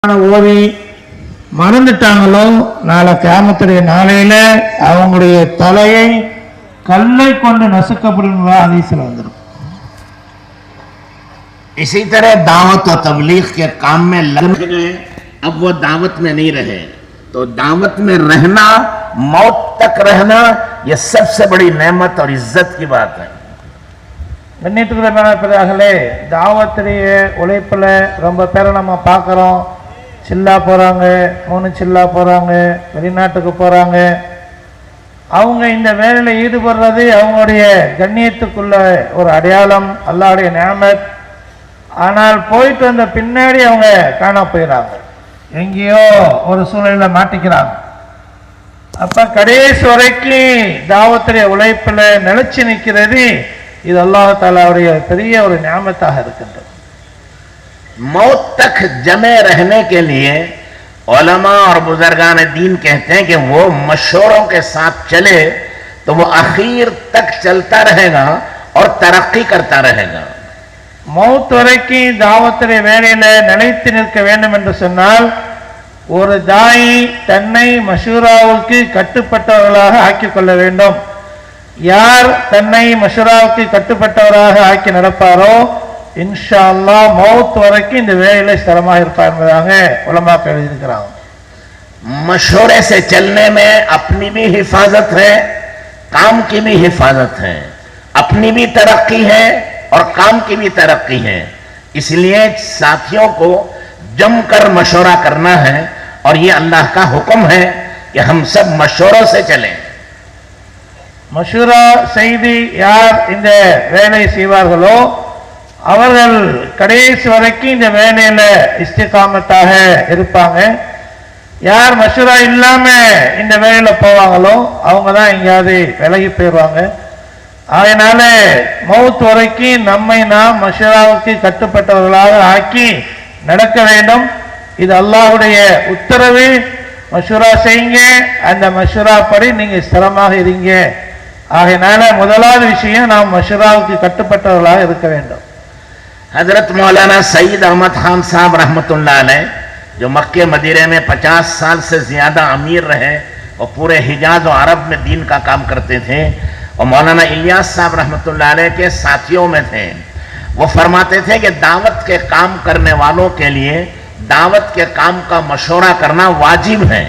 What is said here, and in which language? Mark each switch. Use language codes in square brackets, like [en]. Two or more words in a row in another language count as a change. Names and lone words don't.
[ta] ஓதி மறந்துட்டாங்களோ நாளை கியாமத்துடைய நாளையில அவங்களுடைய தலையை கல்லை கொண்டு நசுக்கப்படும் ஹதீஸ்ல வந்துடும். [hi] इसी तरह दावत और तबलीग के काम में लग गए, अब वो दावत में नहीं रहे, तो दावत में रहना, मौत तक रहना, ये सबसे बड़ी नेमत और इज्जत की बात है. [ta] கண்ணியத்துக்குரிய தாவத்துடைய உழைப்புல ரொம்ப பேரை நம்ம பார்க்குறோம். சில்லா போகிறாங்க, 3 சில்லா போகிறாங்க, வெளிநாட்டுக்கு போகிறாங்க. அவங்க இந்த வேலையில் ஈடுபடுறது அவங்களுடைய கண்ணியத்துக்குள்ள ஒரு அடையாளம், அல்லாஹ்வுடைய நியாமத். ஆனால் போயிட்டு வந்த பின்னாடி அவங்க காண போயிடறாங்க, எங்கேயோ ஒரு சூழலில் மாட்டிக்கிறாங்க. அப்போ கடைசி வரைக்கும் தாவத்துடைய உழைப்பில் நிலைச்சி நிற்கிறது, இது அல்லாஹ் தஆலாவுடைய பெரிய ஒரு நியாமத்தாக இருக்கின்றது. [hi] मौत तक जमे रहने के लिए उलमा और बुजुर्गान दीन कहते हैं कि वो मशवरों के साथ चले तो वो आखिर तक चलता रहेगा और तरक्की करता रहेगा. [ta] மௌத் வரைக்கும் தாவத்துடைய வேலையில நிலைத்து நிற்க வேண்டும் என்று சொன்னால் ஒரு தாயி தன்னை மஷூராவுக்கு கட்டுப்பட்டவர்களாக ஆக்கிக் கொள்ள வேண்டும். யார் தன்னை மஷூராவுக்கு கட்டுப்பட்டவராக ஆக்கி நடப்பாரோ [ar] إن شاء الله [ta] மௌத் வரைக்கும் இந்த வேலையில ஸ்திரமாக இருப்பார் என்பதாக உலமாக்கள் எழுதியிருக்கிறாங்க. [hi] मशवरे से चलने में अपनी भी हिफाजत है, काम की भी हिफाजत है, अपनी भी तरक्की है और काम की भी तरक्की है. इसलिए साथियों को जमकर मशवरा करना है और ये अल्लाह का हुक्म है कि हम सब मशवरों से चलें. [ta] மஷூரா செய்து யார் இந்த வேலை செய்வார்களோ அவர்கள் கடைசி வரைக்கும் இந்த வேலையில இஸ்திகாமத்தாக இருப்பாங்க. யார் மஷூரா இல்லாம இந்த வேலையில போவாங்களோ அவங்க தான் எங்கேயாவது விலகி போயிடுவாங்க. அதனால மௌத் வரைக்கும் நம்மை நாம் மஷூராவுக்கு கட்டுப்பட்டவர்களாக ஆக்கி நடக்க வேண்டும். இது அல்லாஹ்வுடைய உத்தரவு. மஷூரா செய்யுங்க, அந்த மஷூரா படி நீங்க ஸ்திரமாக இருங்க. ஆகையினால முதலாவது விஷயம் நாம் மஷூராவுக்கு கட்டுப்பட்டவர்களாக இருக்க வேண்டும். [hi] हजरत मौलाना सईद अहमद खान साहब रहमतुल्लाह अलैह जो मक्के मदीने में 50 साल से ज्यादा अमीर रहे और पूरे हिजाज और अरब में दीन का काम करते थे और मौलाना इलियास साहब रहमतुल्लाह अलैह के साथियों में थे. वो फरमाते थे कि दावत के काम करने वालों के लिए दावत के काम का मशवरा करना वाजिब है.